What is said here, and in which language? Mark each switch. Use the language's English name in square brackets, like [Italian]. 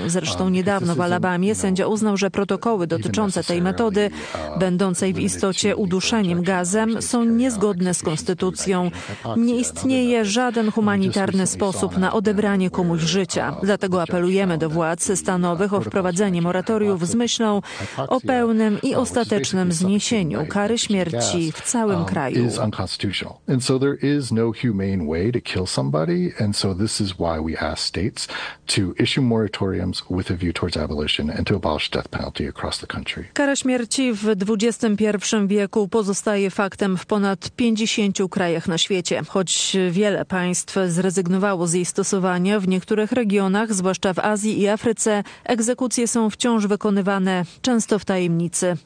[Polish] Zresztą niedawno w Alabamie sędzia uznał, że protokoły dotyczące tej metody, będącej w istocie uduszeniem gazem, są niezgodne z konstytucją. Nie istnieje żaden humanitarny sposób na odebranie komuś życia. Dlatego apelujemy do władz stanowych o wprowadzenie moratoriów z myślą o pełnym i ostatecznym zniesieniu kary śmierci w całym kraju. [English] Is unconstitutional. And so there is no humane way to kill somebody, and so this is why we ask states to issue moratoriums with a view towards abolition and to abolish death penalty across the country. [Polish] Kara śmierci w XXI wieku pozostaje faktem w ponad 50 krajach na świecie. Choć wiele państw zrezygnowało z jej stosowania, w niektórych regionach, zwłaszcza w Azji i Afryce, egzekucje są wciąż wykonywane, często w tajemnicy.